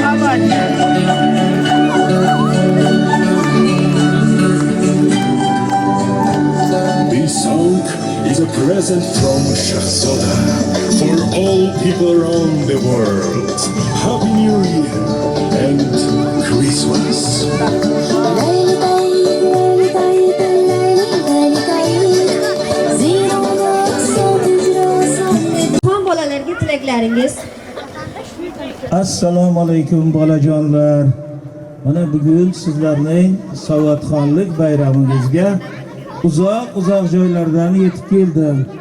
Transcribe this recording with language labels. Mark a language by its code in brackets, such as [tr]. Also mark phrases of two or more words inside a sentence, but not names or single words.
[en] This song is a present from Shahzoda for all people around the world. Happy New Year and Christmas. [uz] Xon bolalarga tilaklaringiz. Assalomu alaykum bolajonlar. Mana bugun sizlarning savodxonlik bayramingizga uzoq joylardan yetib keldim.